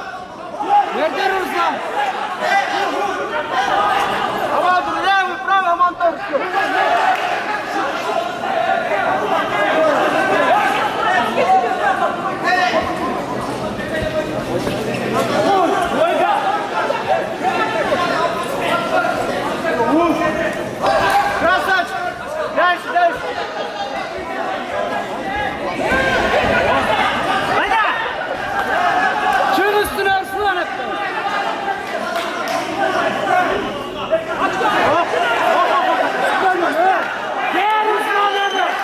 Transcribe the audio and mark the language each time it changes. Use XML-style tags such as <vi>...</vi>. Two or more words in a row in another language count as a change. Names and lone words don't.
<tr>Nerede Ruslan? Aman dur. Ne bu? Bravo aman dur.</tr> <ru>Красавчик! Дальше, дальше!</ru> <tr>Hadi! Şunun üstüne Ruslan hep. Gel Ruslan hadi!</tr>